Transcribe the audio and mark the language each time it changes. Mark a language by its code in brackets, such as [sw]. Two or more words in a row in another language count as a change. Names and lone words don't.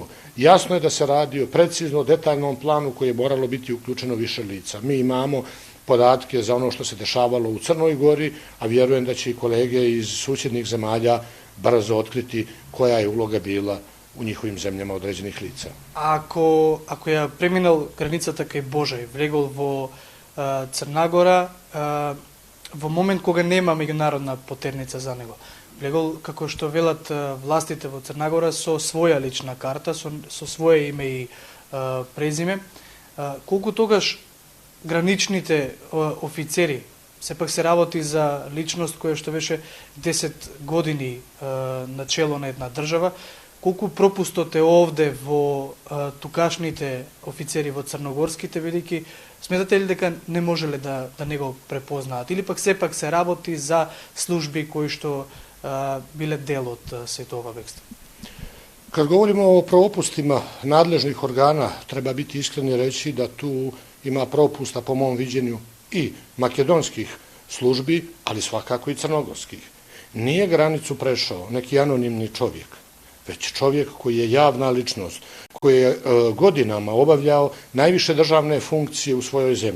[sr] Jasno je da se radi o precizno detaljnom planu koji je moralo biti uključeno više lica. Mi imamo podatke za ono što se dešavalo u Crnoj Gori, a vjerujem da će i kolege iz susjednih zemalja brzo otkriti koja je uloga bila u njihovim zemljama određenih lica. [mk] Ако е преминал graницата кај Божај, влегол во Црна во момент кога нема меѓународна потерница за него, влегол, како што велат властите во Црна Гора, со своја лична карта, со свое име и презиме, колку тогаш граничните офицери, сепак се работи за личност која што беше 10 години на чело на една држава, колку пропустот е овде во тукашните офицери во црногорските велики, сметате ли дека не можеле да не го препознаат? Или пак сепак се работи за служби кои што биле дел од сето ова бегство? [sr] Kad govorimo o propustima nadležnih organa, treba biti iskreni reći da tu ima propusta po mom viđenju i makedonskih službi, ali svakako i crnogorskih. Nije granicu prešao neki anonimni čovjek, već čovjek koji je javna ličnost, koji je godinama obavljao najviše državne funkcije u svojoj zemlji.